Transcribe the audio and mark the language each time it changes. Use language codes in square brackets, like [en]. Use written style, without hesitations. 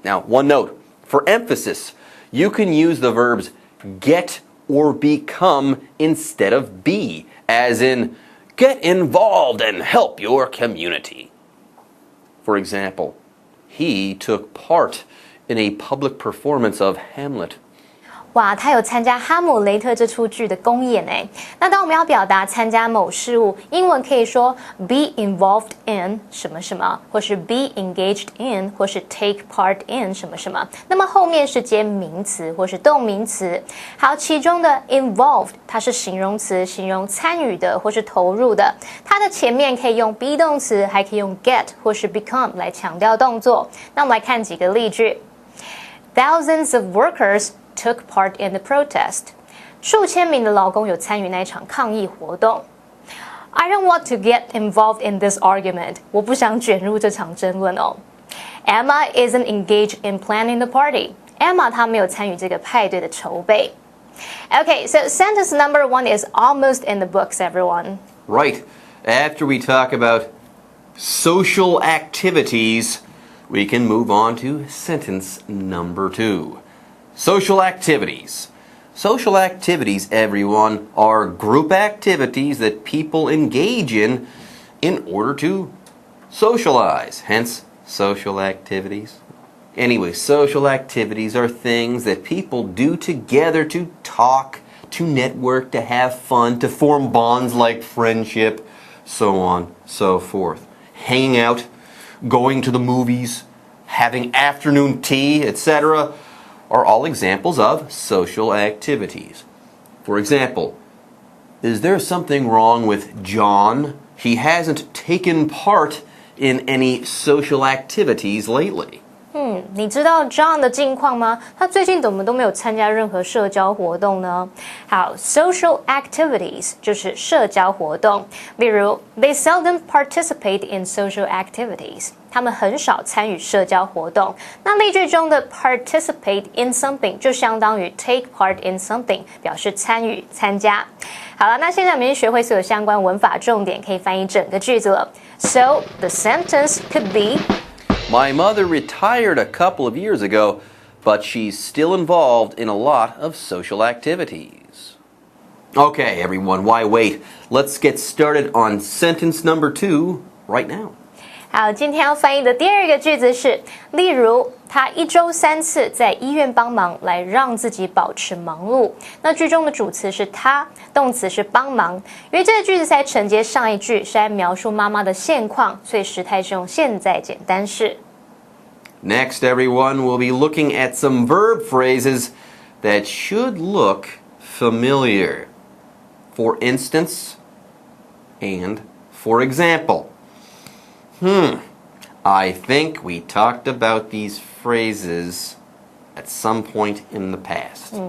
[en] Now, one note, for emphasis, you can use the verbs get or become instead of be, as in, get involved and help your community. For example, he took part in a public performance of Hamlet. [zh] 哇，他有参加哈姆雷特这出剧的公演诶。那当我们要表达参加某事物，英文可以说 [en] be involved in [zh] 什么什么，或是 [en] be engaged in， [zh] 或是 [en] take part in [zh] 什么什么。那么后面是接名词或是动名词。好，其中的 involved 它是形容词，形容参与的或是投入的。它的前面可以用 be 动词，还可以用 get 或是 become 来强调动作。那我们来看几个例句 [en] ：Thousands of workers took part in the protest. [zh] 数千名的劳工有参与那一场抗议活动。 [en] I don't want to get involved in this argument. [zh] 我不想卷入这场争论哦。 [en] Emma isn't engaged in planning the party. [zh] Emma 她没有参与这个派对的筹备。 [en] Okay, so sentence number 1 is almost in the books, everyone. Right. After we talk about social activities, we can move on to sentence number 2. Social activities. Social activities, everyone, are group activities that people engage in order to socialize. Hence, social activities. Anyway, social activities are things that people do together to talk, to network, to have fun, to form bonds like friendship, so on, so forth. Hanging out, going to the movies, having afternoon tea, etc., are all examples of social activities. For example, is there something wrong with John? He hasn't taken part in any social activities lately. [zh] 你知道 John 的近况吗？他最近怎么都没有参加任何社交活动呢？好 ，social activities 就是社交活动，例如 [en] They seldom participate in social activities。 [zh] 他们很少参与社交活动。那例句中的 [en] participate in something [zh] 就相当于 [en] take part in something， [zh] 表示参与、参加。好了，那现在我们已经学会所有相关文法重点，可以翻译整个句子了。 [en] So the sentence could be. My mother retired a couple of years ago, but she's still involved in a lot of social activities. Okay, everyone, why wait? Let's get started on sentence number 2 right now. [zh] 好，今天要翻译的第二个句子是，例如，他1周3次在医院帮忙，来让自己保持忙碌。那句中的主词是他，动词是帮忙。因为这个句子在承接上一句，是在描述妈妈的现况，所以时态是用现在简单式。 [en] Next, everyone, we'll be looking at some verb phrases that should look familiar. For instance, and for example. I think we talked about these phrases at some point in the past.